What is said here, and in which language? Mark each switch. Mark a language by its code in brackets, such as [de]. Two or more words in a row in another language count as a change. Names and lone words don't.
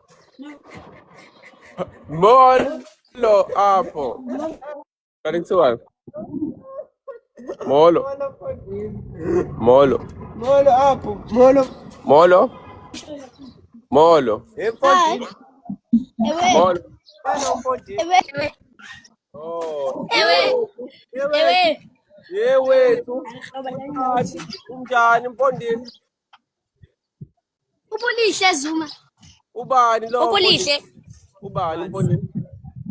[xh] Molo hapo. Karibu. Molo. Molo. Molo hapo. Molo. Molo. Molo. Efondini. Molo. Ewe. Oh. Ewe. Yewethu. Unjani Mfondini? Ubulihle Zuma. Ubani lo? Ubulihle. Ubani Mfondini?